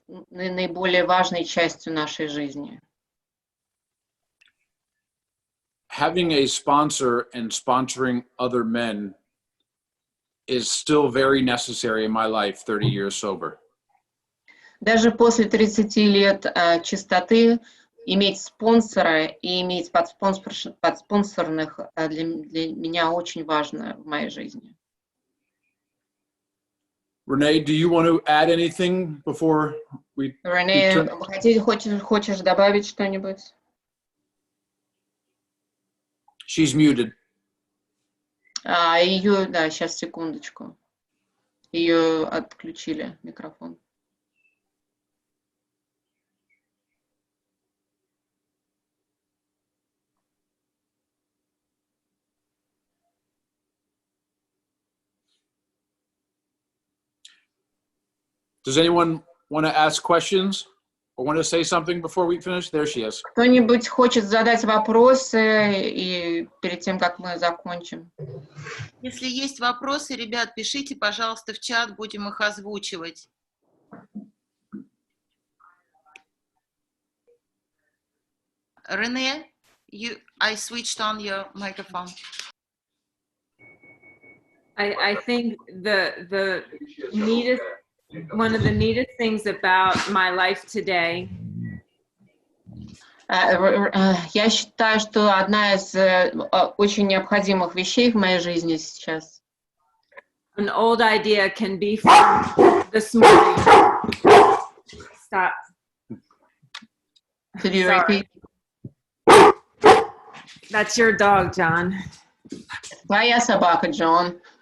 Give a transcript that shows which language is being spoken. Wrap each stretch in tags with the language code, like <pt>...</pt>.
<ru>наиболее важной частью нашей жизни.</ru> <en>Having a sponsor and sponsoring other men is still very necessary in my life, 30 years sober.</en> <ru>Даже после 30 лет чистоты иметь спонсора и иметь подспонсорных для меня очень важно в моей жизни.</ru> <en>Renee, do you want to add anything before we</en> <ru>Рене, хочешь добавить что-нибудь?</ru> <en>She's muted.</en> <ru>Ее, да, сейчас, секундочку. Ее отключили, микрофон.</ru> <en>Does anyone want to ask questions or want to say something before we finish? There she is.</en> <ru>Кто-нибудь хочет задать вопросы и перед тем, как мы закончим? Если есть вопросы, ребят, пишите, пожалуйста, в чат, будем их озвучивать.</ru> <en>Рене, I switched on your microphone. I think the neatest, one of the neatest things about my life today</en> <ru>Я считаю, что одна из очень необходимых вещей в моей жизни сейчас.</ru> <en>an old idea can be from this morning. Stop. Could you Sorry. repeat? That's your dog, John.</en> <ru>Твоя собака, Джон.</ru>